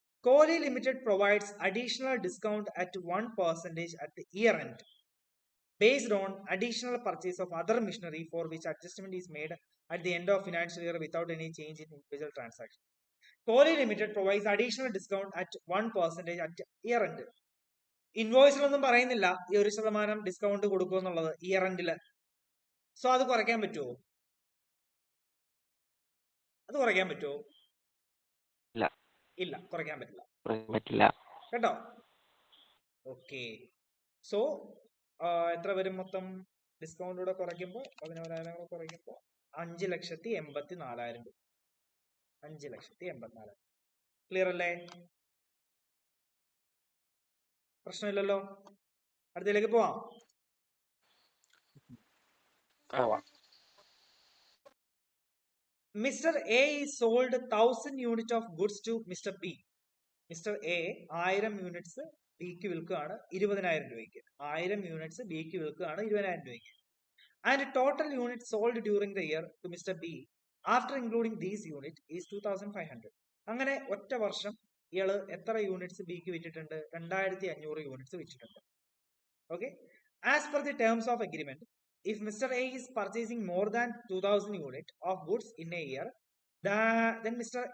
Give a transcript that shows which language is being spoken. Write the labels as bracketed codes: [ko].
[en] Kohli Limited provides additional discount at 1% at the year end based on additional purchase of other machinery for which adjustment is made at the end of financial year without any change in individual transaction. Kohli Limited provides additional discount at 1% at year end. [ml] ഇൻവോയ്സിലൊന്നും പറയുന്നില്ല ഈ 1% discount കൊടുക്കും എന്നുള്ളത് year എൻഡില്. So അത് കുറയ്ക്കാൻ പറ്റുമോ? ഇല്ല, കുറയ്ക്കാൻ പറ്റില്ല കേട്ടോ. ഓക്കെ, സോ എത്ര വരും മൊത്തം? ഡിസ്കൗണ്ട് കൂടെ കുറയ്ക്കുമ്പോൾ 11,000 കുറയ്ക്കുമ്പോൾ 5,84,000 രൂപ. 5,84,000. ക്ലിയർ അല്ലേ? പ്രശ്നമില്ലല്ലോ. അടുത്തതിലേക്ക് പോവാം. [en] Mr. A is sold 1,000 units of goods to Mr. B. Mr. [ml] A 1000 units ബിക്ക് വിൽക്കുകയാണ് 20,000 രൂപയ്ക്ക്. 1000 യൂണിറ്റ്സ് ബിക്ക് വിൽക്കുകയാണ് 20,000 രൂപയ്ക്ക്. [en] And total unit sold during the year to mister B after including these unit is 2,500. [ml] അങ്ങനെ ഒറ്റ വർഷം ഇയാള് എത്ര യൂണിറ്റ്സ് ബിക്ക് വിറ്റിട്ടുണ്ട്? 2,500 units വിറ്റിട്ടുണ്ട്. [en] Okay, as per the terms of agreement, if Mr. A is purchasing more than 2,000 units of goods in a year, then Mr.